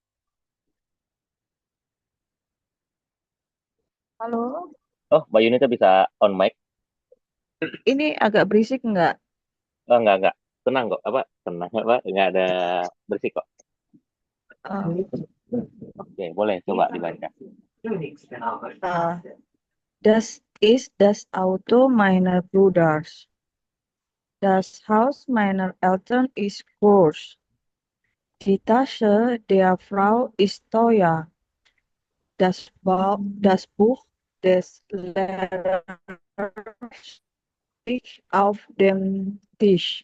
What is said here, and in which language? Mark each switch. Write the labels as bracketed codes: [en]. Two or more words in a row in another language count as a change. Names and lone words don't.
[id] Halo, Oh, Mbak Yunita bisa [en] on mic? [id] ini agak berisik nggak? Oh, enggak. Tenang kok. Apa? Tenang, apa? Enggak ada bersih kok. Uh, Oke, boleh coba dibaca. [de] uh, das ist das Auto meiner Bruders. Das Haus meiner Eltern ist groß. Die Tasche der Frau ist teuer. Das Buch des Lehrers liegt auf dem Tisch.